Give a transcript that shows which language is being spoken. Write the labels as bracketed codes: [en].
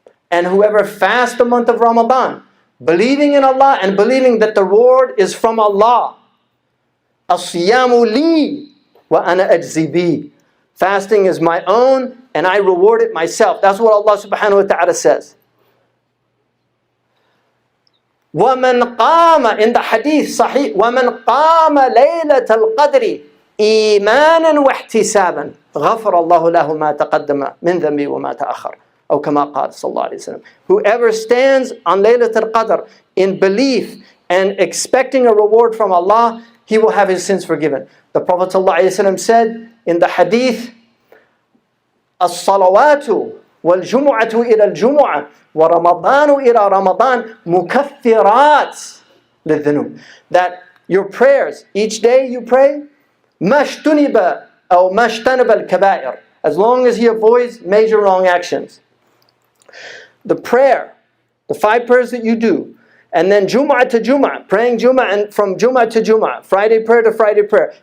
[en] And whoever fasts the month of Ramadan, believing in Allah and believing that the reward is from Allah. [ar] الصِّيَامُ لِي وَأَنَا أَجْزِي بِهِ. [en] Fasting is my own and I reward it myself. That's what Allah subhanahu wa ta'ala says. [ar] وَمَنْ قَامَ, [en] in the hadith sahih, [ar] وَمَنْ قَامَ لَيْلَةَ الْقَدْرِ إِيمَانًا وَاحْتِسَابًا غَفَرَ اللَّهُ لَهُ مَا تَقَدَّمَ مِنْ ذَنْبِهِ وَمَا تَأَخَّرَ. أو كما قال صلى الله عليه وسلم. [en] Whoever stands on Laylat al-Qadr in belief and expecting a reward from Allah, he will have his sins forgiven. The Prophet [ar] صلى الله عليه وسلم [en] said in the hadith, [ar] الصلوات والجمعة إلى الجمعة وَرَمَضَانُ إِلَى رَمَضَانِ مُكَفِّرَاتٍ لِلذُّنُوبِ. [en] That your prayers, each day you pray, [ar] مَشْتُنِبَ أو مَشْتَنِبَ الْكَبَائِرِ, [en] as long as he avoids major wrong actions. The prayer, the 5 prayers that you do, And then Jum'ah to Jum'ah, praying Jum'ah, and from Jum'ah to Jum'ah, Friday prayer to Friday prayer.